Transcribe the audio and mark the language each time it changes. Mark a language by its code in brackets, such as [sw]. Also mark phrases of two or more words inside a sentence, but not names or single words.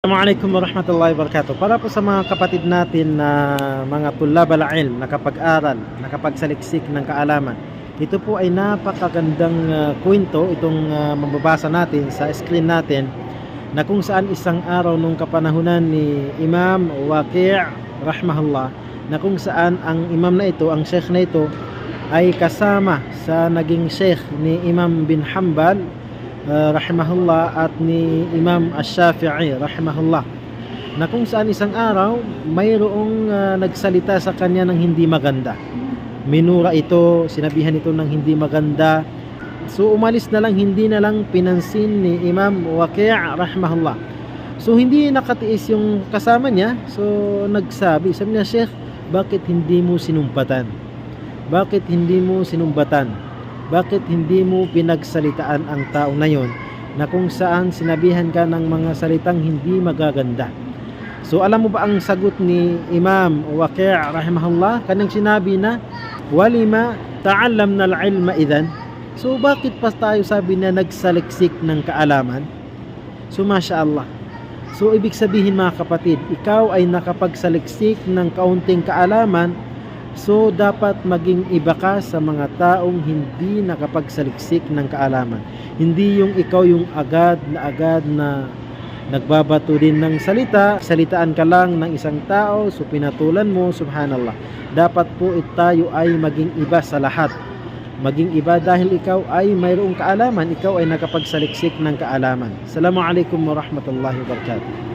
[ar] السلام عليكم ورحمة الله وبركاته. [tl] Para po sa mga kapatid natin na mga [ar] طلاب العلم, [tl] nakapag-aral, nakapagsaliksik ng kaalaman. Ito po ay napakagandang kwento itong mababasa natin sa screen natin na kung saan isang araw nung kapanahunan ni Imam Waqi' rahmahullah, na kung saan ang imam na ito, ang sheikh na ito ay kasama sa naging sheikh ni Imam bin Hanbal rahimahullah at ni Imam Ash-Shafi'i rahimahullah, na kung saan isang araw mayroong nagsalita sa kanya ng hindi maganda. Minura ito, sinabihan ito ng hindi maganda. So umalis na lang, hindi na lang pinansin ni Imam Waqi' rahimahullah. So hindi nakatiis yung kasama niya. So sabi niya, "Sheikh, bakit hindi mo sinumpatan? Bakit hindi mo sinumbatan? Bakit hindi mo pinagsalitaan ang tao na yon na kung saan sinabihan ka ng mga salitang hindi magaganda?" So alam mo ba ang sagot ni Imam Waqi' rahimahullah? Kanang sinabi na, [ar] "ولم تعلمنا العلم إذن." [tl] So bakit pa tayo, sabi na, nagsaliksik ng kaalaman? So mashallah. So ibig sabihin mga kapatid, ikaw ay nakapagsaliksik ng kaunting kaalaman. So dapat maging iba ka sa mga taong hindi nakapagsaliksik ng kaalaman. Hindi yung ikaw yung agad na nagbabato din ng salita, salitaan ka lang ng isang tao, so pinatulan mo, subhanallah. Dapat po tayo ay maging iba sa lahat. Maging iba dahil ikaw ay mayroong kaalaman, ikaw ay nakapagsaliksik ng kaalaman. [ar] السلام عليكم ورحمة الله وبركاته.